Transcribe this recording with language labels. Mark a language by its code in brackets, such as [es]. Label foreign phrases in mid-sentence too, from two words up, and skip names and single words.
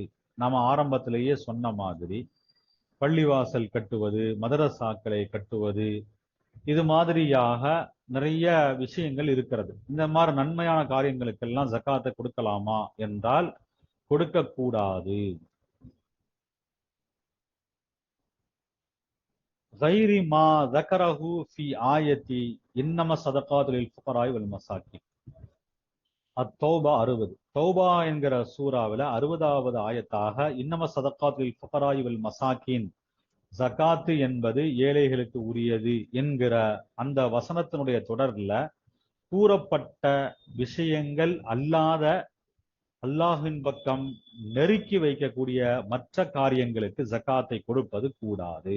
[ta] நாம ஆரம்பத்திலேயே சொன்ன மாதிரி, பள்ளிவாசல் கட்டுவது, மதரசாக்களை கட்டுவது, இது மாதிரியாக நிறைய விஷயங்கள் இருக்கிறது. இந்த மாதிரி நன்மையான காரியங்களுக்கெல்லாம் ஜகாத்தை கொடுக்கலாமா என்றால் கொடுக்க கூடாது. [ar] غير ما ذكره في آية إنما الصدقات للفقراء والمساكين. [ta] அத்தௌபா 60, தௌபா என்கிற சூறாவில 60வது ஆயத்தாக [ar] إنما الصدقات للفقراء والمساكين, [ta] ஜகாத்து என்பது ஏழைகளுக்கு உரியது என்கிற அந்த வசனத்தினுடைய தொடர்ல கூறப்பட்ட விஷயங்கள் அல்லாத அல்லாஹின் பக்கம் நெருக்கி வைக்கக்கூடிய மற்ற காரியங்களுக்கு ஜகாத்தை கொடுப்பது கூடாது.